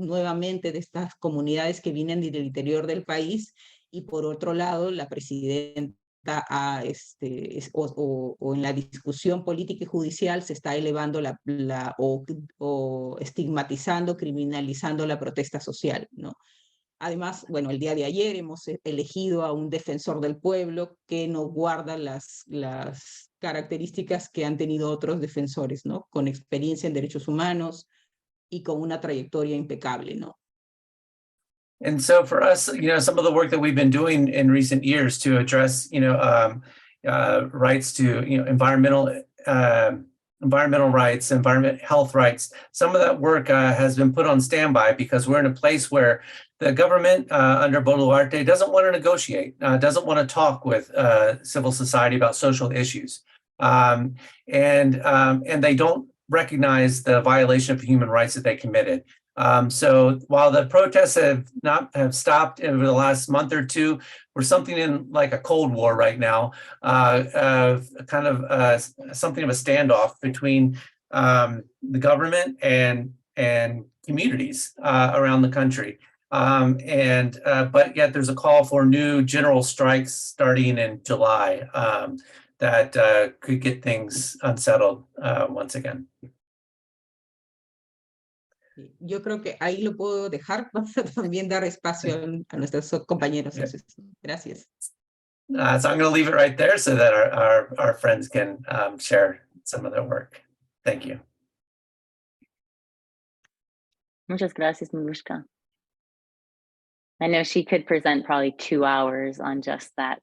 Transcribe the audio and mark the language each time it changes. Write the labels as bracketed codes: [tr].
[es] Nuevamente de estas comunidades que vienen del interior del país, y por otro lado, la presidenta o en la discusión política y judicial se está elevando o estigmatizando, criminalizando la protesta social, ¿no? Además, bueno, el día de ayer hemos elegido a un defensor del pueblo que no guarda las características que han tenido otros defensores, ¿no? Con experiencia en derechos humanos y con una trayectoria impecable, ¿no? [en] And so for us, some of the work that we've been doing in recent years to address, rights to, environmental rights, health rights, some of that work has been put on standby because we're in a place where the government under Boluarte doesn't want to negotiate, doesn't want to talk with civil society about social issues. And they don't recognize the violation of human rights that they committed. So while the protests have stopped over the last month or two, we're something in like a Cold War right now, something of a standoff between the government and communities around the country. But yet there's a call for new general strikes starting in July that could get things unsettled once again. [es] Yo creo que ahí lo puedo dejar para también dar espacio a nuestros compañeros. Gracias. [en] So I'm going to leave it right there so that our friends can share some of their work. Thank you. [es] Muchas gracias, Marushka. [en] I know she could present probably 2 hours on just that.